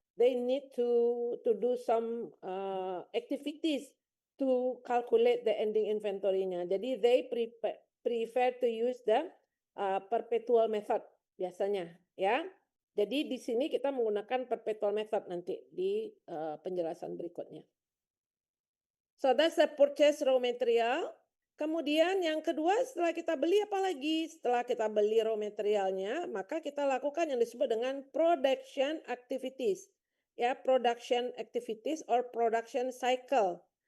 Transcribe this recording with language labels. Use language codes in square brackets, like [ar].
[en] They need to do some activities to calculate the ending inventory-nya. [id] Jadi [en] they prefer to use the perpetual method [id] biasanya ya. Jadi di sini kita menggunakan perpetual method nanti di penjelasan berikutnya. [en] So that's the purchase raw material. [id] Kemudian yang kedua setelah kita beli apa lagi? Setelah kita beli raw materialnya, maka kita lakukan yang disebut dengan production activities. [en] Ya, production activities or production cycle.